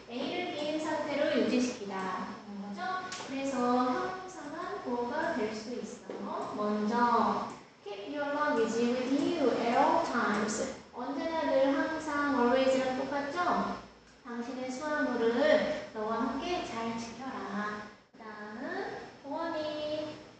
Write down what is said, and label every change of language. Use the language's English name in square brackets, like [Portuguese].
[Korean] A를 B인 상태로 유지시키다. 거죠? 그래서 형용사가 보어가 될 수 있어. 먼저 [English] Keep your luggage with you at all times. [Korean] 언제나 늘 항상 always랑 똑같죠? 당신의 수화물을 너와 함께 잘 지켜라. 그 다음은 보원이.